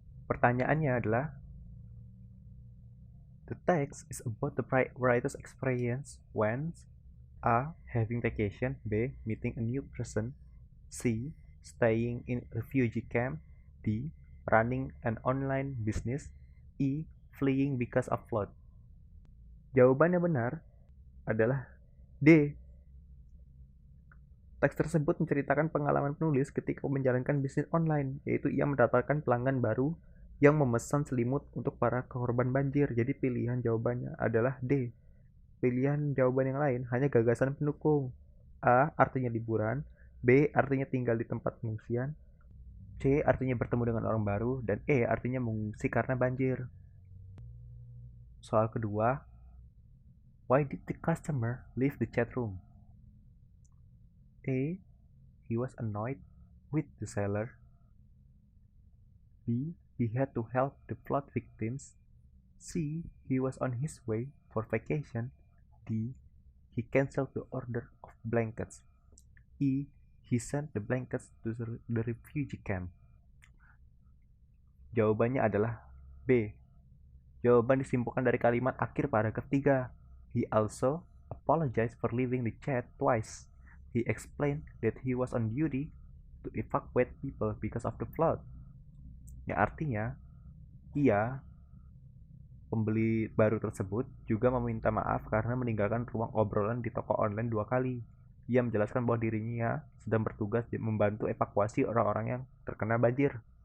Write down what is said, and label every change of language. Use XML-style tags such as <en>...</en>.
<id>Pertanyaannya adalah,</id> <en>the text is about the writer's experience when A. Having vacation. B. Meeting a new person. C. Staying in refugee camp. D. Running an online business. E. Fleeing because of flood.</en> <id>Jawaban yang benar adalah D. Teks tersebut menceritakan pengalaman penulis ketika menjalankan bisnis online, yaitu ia mendapatkan pelanggan baru yang memesan selimut untuk para korban banjir. Jadi pilihan jawabannya adalah D. Pilihan jawaban yang lain hanya gagasan pendukung. A. Artinya liburan. B. Artinya tinggal di tempat pengungsian. C. Artinya bertemu dengan orang baru. Dan E. Artinya mengungsi karena banjir. Soal kedua,</id> <en>why did the customer leave the chat room? A. He was annoyed with the seller. B. He had to help the flood victims. C. He was on his way for vacation. D. He canceled the order of blankets. E. He sent the blankets to the refugee camp.</en> <id>Jawabannya adalah B. Jawaban disimpulkan dari kalimat akhir paragraf 3.</id> <en>He also apologized for leaving the chat twice. He explained that he was on duty to evacuate people because of the flood.</en> <id>Yang artinya, pembeli baru tersebut juga meminta maaf karena meninggalkan ruang obrolan di toko online 2 kali. Ia menjelaskan bahwa dirinya sedang bertugas membantu evakuasi orang-orang yang terkena banjir.</id>